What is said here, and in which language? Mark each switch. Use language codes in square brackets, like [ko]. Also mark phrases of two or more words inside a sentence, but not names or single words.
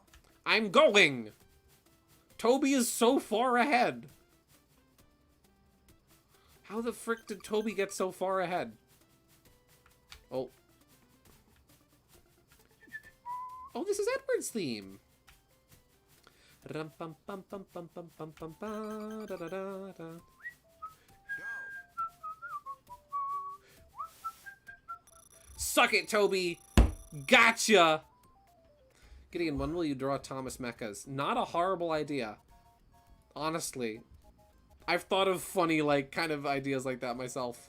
[en] I'm going! Toby is so far ahead. How the frick did Toby get so far ahead? Oh. Oh, this is Edward's theme. Rum pum pum pum pum pum pum pum ba da da da da. Go. Suck it, Toby! Gotcha! Gideon, when will you draw Thomas Mechas? Not a horrible idea. Honestly. I've thought of funny, like, kind of ideas like that myself.